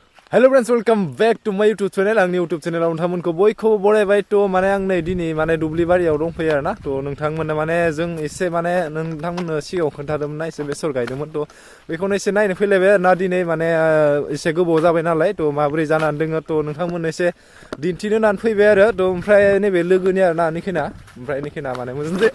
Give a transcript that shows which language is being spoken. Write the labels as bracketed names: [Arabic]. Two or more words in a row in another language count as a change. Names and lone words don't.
[English] Hello friends, welcome back to my YouTube channel. [Bodo] आंनि [English] YouTube channel [Bodo] आव नोंथांमोनखौ बयखौबो बरायबाय थ' माने आं नै दिनै माने दुब्लि बारियाव दंफैयो आरोना थ' नोंथांमोननो माने जों एसे माने नोंथांमोननो सिगाङाव खोन्थादोंमोन एसे बेसर गायदोंमोन थ' बेखौनो एसे नायनो फैलायबाय आरोना दिनै माने एसे गोबाव जाबाय नालाय थ' माबोरै जानानै दोङो थ' नोंथांमोननो एसे दिन्थिनो होननानै फैबाय आरो थ' ओमफ्राय नैबे लोगोनि आरोना निखिना ओमफ्राय निखिना माने मोजां